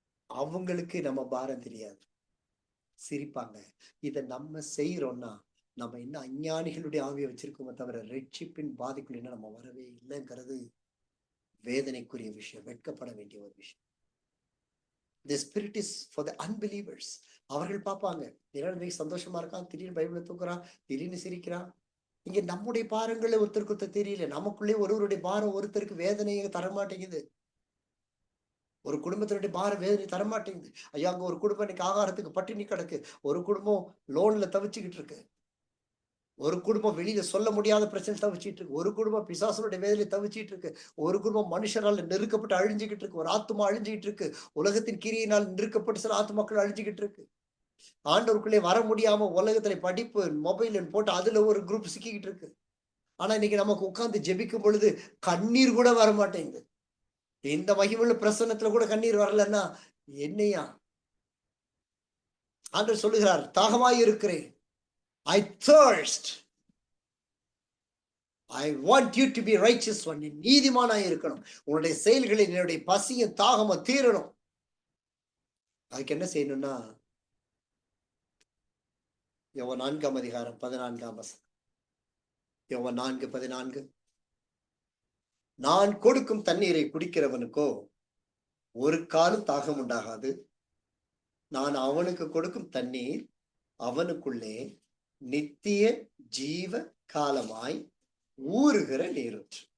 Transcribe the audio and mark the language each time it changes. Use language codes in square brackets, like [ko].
[ta] அவங்களுக்கு நம்ம பாரம் தெரியாது, சிரிப்பாங்க. இதை நம்ம செய்யறோம்னா நம்ம இன்னும் அஞ்ஞானிகளுடைய ஆவியை வச்சிருக்கோமே தவிர ரட்சிப்பின் பாதிக்குள்ள என்ன நம்ம வரவே இல்லைங்கிறது வேதனைக்குரிய விஷயம், வெட்கப்பட வேண்டிய ஒரு விஷயம். [en] The spirit is for the unbelievers. [ta] அவர்கள் பார்ப்பாங்க, திடீர்னு சந்தோஷமா இருக்கான், திடீர்னு பைபிளை தூக்குறான், திடீர்னு சிரிக்கிறான். இங்க நம்முடைய பாரங்களை ஒருத்தருக்கு தெரியல, நமக்குள்ளே ஒருவருடைய பாரம் ஒருத்தருக்கு வேதனையை தரமாட்டேங்குது. ஒரு குடும்பத்தினுடைய பாரம் வேதனை தரமாட்டேங்குது. ஐயா, அங்க ஒரு குடும்பம் இன்னைக்கு ஆகாரத்துக்கு பட்டினி கிடக்கு, ஒரு குடும்பம் லோன்ல தவிச்சுக்கிட்டு இருக்கு, ஒரு குடும்பம் வெளியில சொல்ல முடியாத பிரச்சனை தவிச்சிட்டு இருக்கு, ஒரு குடும்பம் பிசாசனுடைய வேதனை தவிச்சிட்டு இருக்கு, ஒரு குடும்பம் மனுஷரால் நெருக்கப்பட்டு அழிஞ்சுக்கிட்டு இருக்கு, ஒரு ஆத்மா அழிஞ்சுக்கிட்டு இருக்கு, உலகத்தின் கிரியினால் நெருக்கப்பட்டு சில ஆத்மாக்கள் அழிஞ்சுக்கிட்டு இருக்கு. ஆண்டவருக்குள்ளே வர முடியாம உலகத்துல படிப்பு மொபைல் போட்டு அதுல ஒரு குரூப் சிக்கிக்கிட்டு இருக்கு. ஆனா இன்னைக்கு நமக்கு உட்கார்ந்து ஜெபிக்கும் பொழுது கண்ணீர் கூட வர மாட்டேங்குது. இந்த மகிமுள்ள பிரசன்னத்துல கூட கண்ணீர் வரலன்னா என்னையா? ஆண்டவர் சொல்லுகிறார், தாகமாய் இருக்கிறேன், [en] I thirst. I want you to be righteous one. [ta] நீ நீதிமானாய் இருக்கணும், உன்னுடைய செயல்களில் என்னுடைய பசியும் தாகமும் தீரணும். அதுக்கு என்ன செய்யணும்னா யோவான் 4:14, யோவான் 4:14, நான் கொடுக்கும் தண்ணீரை குடிக்கிறவனுக்கோ ஒரு காலம் தாகம் உண்டாகாது, நான் அவனுக்கு கொடுக்கும் தண்ணீர் அவனுக்குள்ளே நித்திய ஜீவ காலமாய் ஊறுகிற நீரூற்று.